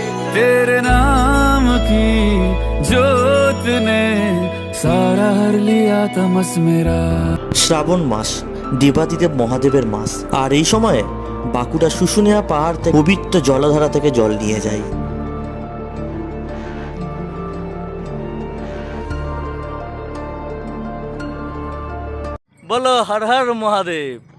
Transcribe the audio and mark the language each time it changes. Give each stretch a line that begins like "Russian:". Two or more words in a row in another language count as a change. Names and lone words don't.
Hindi: तेरे नाम की जोत ने सारा हर लिया तमस मेरा।
Bangla: শ্রাবণ মাস দেবাদিদেব মহাদেবের মাস, আর এই সময়ে বাঁকুড়া শুশুনিয়া পাহাড় থেকে পবিত্র জলধারা থেকে জল নিয়ে যায়। বলো হর হর মহাদেব।